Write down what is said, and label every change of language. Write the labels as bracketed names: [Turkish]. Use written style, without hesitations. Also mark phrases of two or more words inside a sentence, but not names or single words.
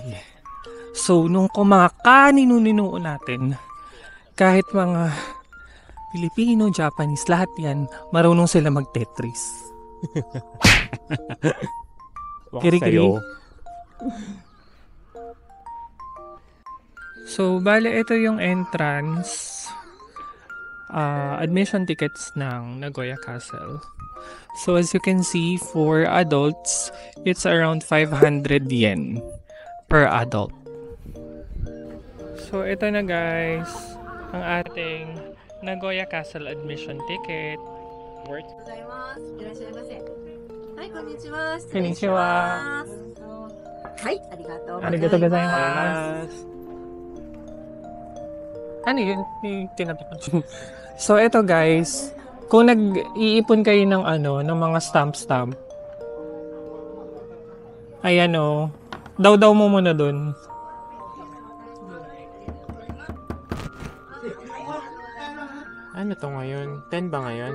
[Filipino] So, nung mga kanino-nino natin, kahit mga Pilipino, Japanese, lahat yan, marunong sila mag-Tetris. Kiri-kiri. So, bale, ito yung [English] entrance admission tickets [Filipino] ng Nagoya Castle. [English] So, as you can see, for adults, it's around 500 yen per adult. [Filipino] So, ito na guys, ang ating Nagoya Castle [English] admission ticket. [Filipino] Worth [Japanese] ございます。いらっしゃいませ。はい、こんにちは。失こんにち礼しまは。す。はい、ありがとうございます。ありがとうございます。 [Filipino] Ano yun? Yung tinatapos. So, ito guys, kung nag-iipon kayo ng ng mga stamp. Ayan o. Daw mo muna dun. Ano to ngayon? 10 ba ngayon?